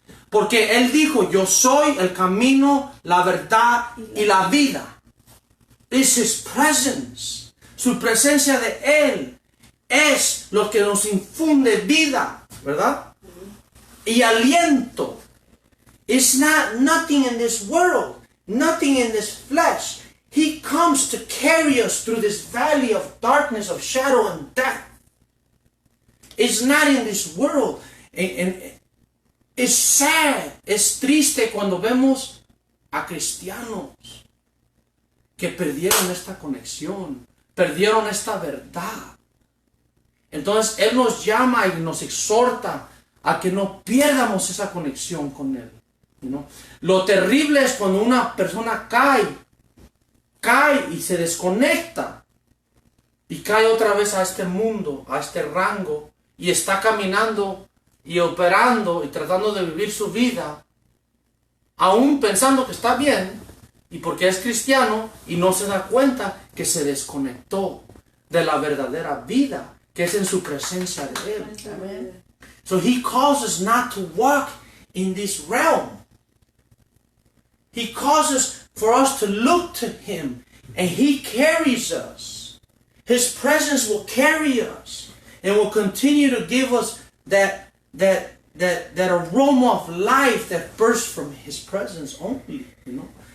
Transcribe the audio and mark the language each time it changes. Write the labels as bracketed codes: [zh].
[es] Porque Él dijo, yo soy el camino, la verdad y la vida. [en] It's His presence. [es] Su presencia de Él es lo que nos infunde vida, ¿verdad? Y aliento. [en] It's not nothing in this world. nothing in this flesh. He comes to carry us through this valley of darkness, of shadow and death. It's not in this world. And it's sad, [es] es triste cuando vemos a cristianos que perdieron esta conexión, perdieron esta verdad. Entonces Él nos llama y nos exhorta a que no pierdamos esa conexión con Él. ¿No? Lo terrible es cuando una persona cae y se desconecta y cae otra vez a este mundo, a este rango, y está caminando y operando y tratando de vivir su vida, aún pensando que está bien, y porque es cristiano, y no se da cuenta que se desconectó de la verdadera vida, que es en su presencia de Él. [en] Amen. So He calls us not to walk in this realm. He calls us for us to look to Him, and He carries us. His presence will carry us and will continue to give us that aroma of life that bursts from His presence only, you know.